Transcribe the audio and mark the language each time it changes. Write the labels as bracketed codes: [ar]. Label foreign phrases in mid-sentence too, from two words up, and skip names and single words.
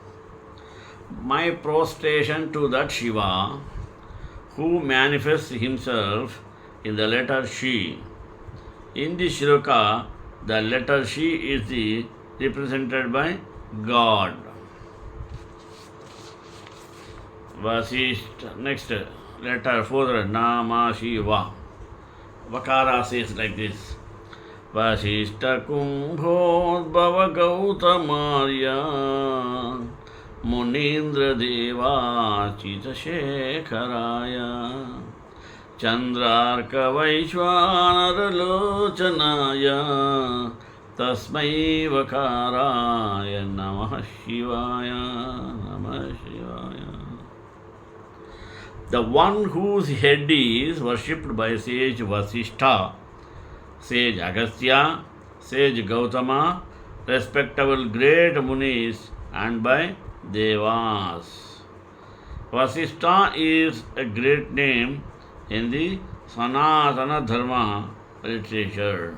[en] My prostration to that Shiva who manifests himself in the letter Shi. In the shloka, the letter Shi is represented by God. Vasishtha. Next letter 4, na-ma-shi-va. Vakara says like this. [sa] वसिष्ठ कुम्भोद्भव गौतमार्य मुनीन्द्र देव चित शेखराय चन्द्रार्क वैश्वानर लोचनाय तस्मै वकाराय नमःशिवाय, नमःशिवाय. [en] The one whose head is worshipped by sage Vasishtha, sage Agastya, sage Gautama, respectable great munis, and by Devas. Vasishtha is a great name in the Sanatana Dharma literature.